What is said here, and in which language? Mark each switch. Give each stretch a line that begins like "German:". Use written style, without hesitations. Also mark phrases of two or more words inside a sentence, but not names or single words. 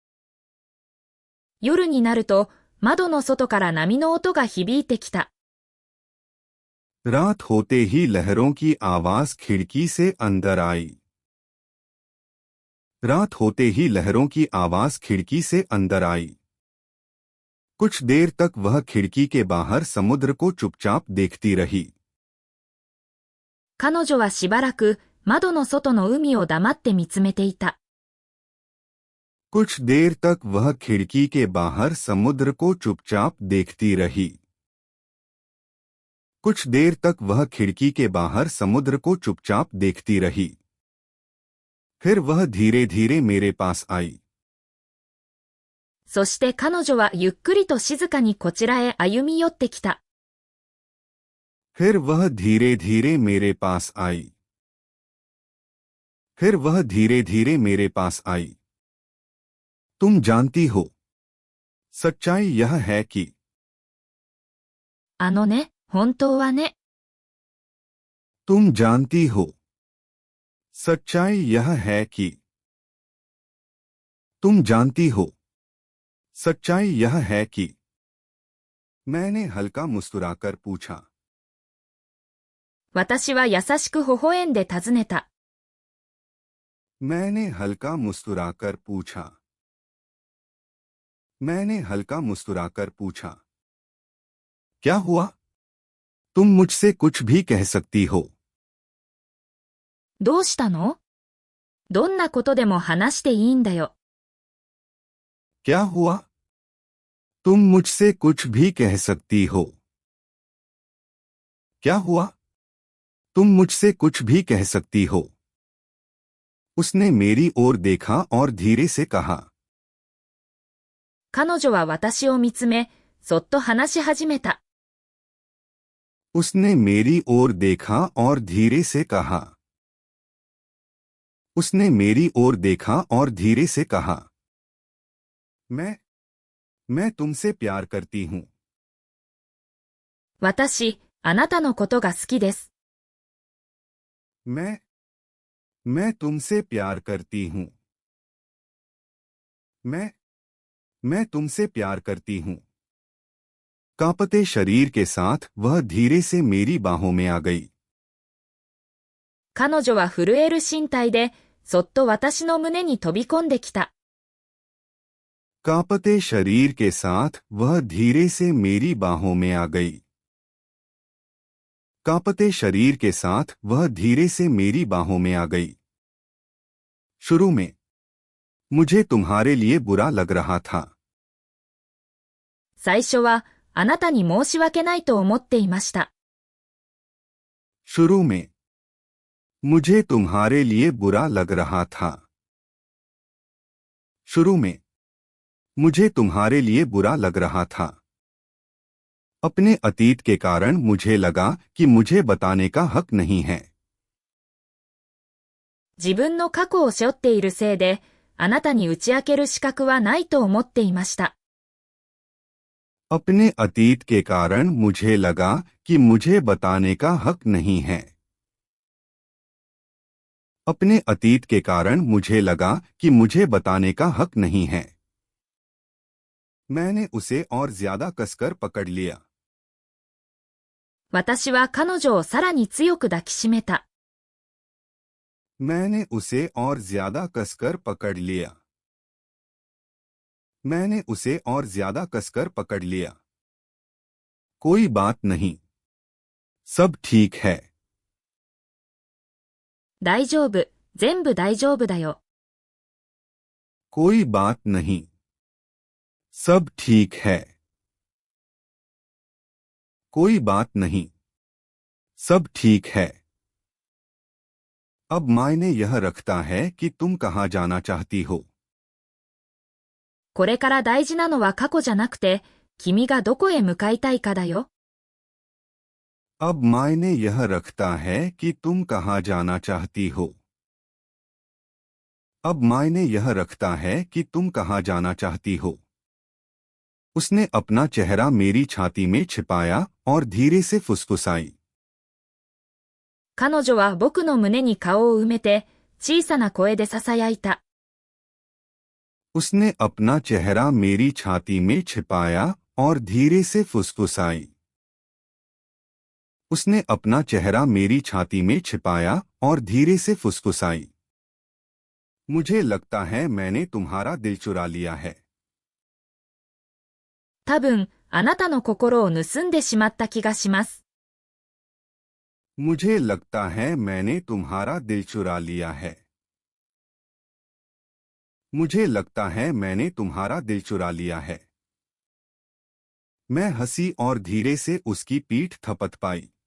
Japanese: 夜になると、窓の外から波の音が響いてきた。
Hindi: रात होते ही लहरों की आवाज खिड़की से अंदर आई। रात होते ही लहरों की आवाज खिड़की से अंदर आई। कुछ देर तक वह खिड़की के बाहर समुद्र को चुपचाप देखती रही।
Japanese: 彼女はしばらく窓の外の海を黙って見つめていた。
Hindi: कुछ देर तक वह खिड़की के बाहर समुद्र को चुपचाप देखती रही। कुछ देर तक वह खिड़की के बाहर समुद्र को चुपचाप देखती रही। फिर वह धीरे धीरे मेरे पास आई।
Japanese: そして彼女はゆっくりと静かにこちらへ歩み寄ってきた。
Hindi: फिर वह धीरे धीरे मेरे पास आई। फिर वह धीरे धीरे मेरे पास आई। तुम जानती हो, सच्चाई यह है कि
Japanese: あのね、本当はね。
Hindi: तुम जानती हो, सच्चाई यह है कि तुम जानती हो, सच्चाई यह है कि मैंने हल्का मुस्कुराकर पूछा।
Japanese: 私は優しく微笑んで尋ねた。
Hindi: मैंने हल्का मुस्कुराकर पूछा। मैंने हल्का मुस्कुराकर पूछा। क्या हुआ? तुम मुझसे कुछ भी कह सकती हो।
Japanese: どうしたの？どんなことでも話していいんだよ。
Hindi: क्या हुआ? तुम मुझसे कुछ भी कह सकती हो। क्या हुआ? तुम मुझसे कुछ भी कह सकती हो। उसने मेरी ओर देखा और धीरे से कहा।
Japanese: 彼女は私を見つめ、そっと話し始めた。
Hindi: उसने मेरी ओर देखा और धीरे से कहा। उसने मेरी ओर देखा और धीरे से कहा। मैं तुमसे प्यार करती हूँ।
Japanese: 私、あなたのことが好きです。
Hindi: मैं तुमसे प्यार करती हूँ। मैं तुमसे प्यार करती हूँ। कांपते शरीर के साथ वह धीरे से मेरी बाहों में आ गई।
Japanese: 彼女は震える身体で、そっと私の胸に飛び込んできた。
Hindi: कांपते शरीर के साथ वह धीरे से मेरी बाहों में आ गई। कांपते शरीर के साथ वह धीरे से मेरी बाहों में आ गई। शुरू में मुझे तुम्हारे लिए बुरा लग रहा था।
Japanese: 最初は、あなたに申し訳ないと思っていました。
Hindi: शुरू में मुझे तुम्हारे लिए बुरा लग रहा था। शुरू में मुझे तुम्हारे लिए बुरा लग रहा था। अपने अतीत के कारण मुझे लगा कि मुझे बताने का हक नहीं है।
Japanese: 自分の過去を背負っているせいで、あなたに打ち明ける資格はないと思っていました。
Hindi: अपने अतीत के कारण मुझे लगा कि मुझे बताने का हक नहीं है। अपने अतीत के कारण मुझे लगा कि मुझे बताने का हक नहीं है। मैंने उसे और ज्यादा कसकर पकड़ लिया।
Japanese: 私は彼女をさらに強く抱きしめた。
Hindi: मैंने उसे और ज्यादा कसकर पकड़ लिया। मैंने उसे और ज्यादा कसकर पकड़ लिया। कोई बात नहीं। सब ठीक है।
Japanese: 大丈夫、全部大丈夫だよ。
Hindi: कोई बात नहीं। सब ठीक है। कोई बात नहीं। सब ठीक है। अब मायने यह रखता है कि तुम कहाँ जाना चाहती हो।
Japanese: これから大事なのは過去じゃなくて、君がどこへ向かいたいかだよ。
Hindi: अब मायने यह रखता है कि तुम कहाँ जाना चाहती हो। अब मायने यह रखता है कि तुम कहाँ जाना चाहती हो। उसने अपना चेहरा मेरी छाती में छिपाया और धीरे से फुसफुसाई।
Japanese: 彼女は僕の胸に顔を埋めて、小さな声で囁いた。
Hindi: उसने अपना चेहरा मेरी छाती में छिपाया और धीरे से फुसफुसाई। उसने अपना चेहरा मेरी छाती में छिपाया और धीरे से फुसफुसाई। मुझे लगता है मैंने तुम्हारा दिल चुरा लिया है।
Japanese: 多分、あなたの心を盗んでしまった気がします。
Hindi: मुझे लगता है मैंने तुम्हारा दिल चुरा लिया है। मुझे लगता है मैंने तुम्हारा दिल चुरा लिया है। मैं हंसी और धीरे से उसकी पीठ थपथ पाई।